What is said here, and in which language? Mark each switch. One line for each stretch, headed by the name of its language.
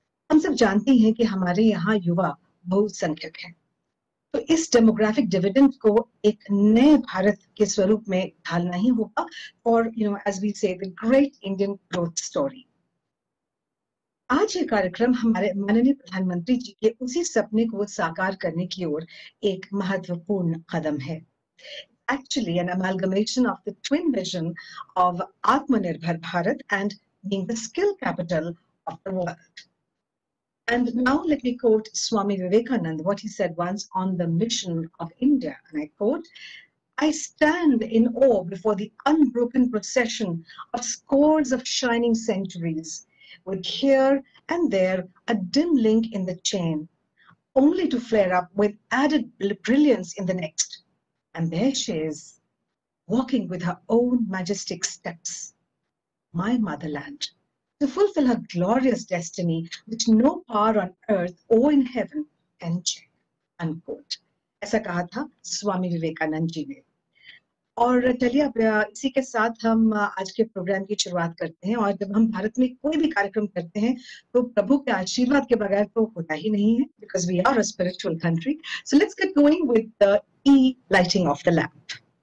Hindi: हम सब जानते हैं कि हमारे यहाँ युवा बहुसंख्यक हैं, तो इस डेमोग्राफिक डिविडेंड को एक नए भारत के स्वरूप में ढालना ही होगा, और
English: As we say the great Indian growth story.
Hindi: आज ये कार्यक्रम हमारे माननीय प्रधानमंत्री जी के उसी सपने को साकार करने की ओर एक महत्वपूर्ण कदम है।
English: Actually an amalgamation of the twin vision of Atmanirbhar Bharat and being the skill capital of the world. And now let me quote Swami Vivekananda, what he said once on the mission of India, and I quote, "I stand in awe before the unbroken procession of scores of shining centuries, with here and there a dim link in the chain, only to flare up with added brilliance in the next. And there she is, walking with her own majestic steps, my motherland, to fulfill her glorious destiny, which no power on earth or in heaven can check." Unquote.
Hindi: ऐसा कहा था स्वामी विवेकानंद जी ने। और चलिए अब इसी के साथ हम आज के प्रोग्राम की शुरुआत करते हैं। और जब हम भारत में कोई भी कार्यक्रम करते हैं तो प्रभु के आशीर्वाद के बगैर तो होता ही नहीं है,
English: because we are a spiritual country. So let's get going with the lighting of the lamp.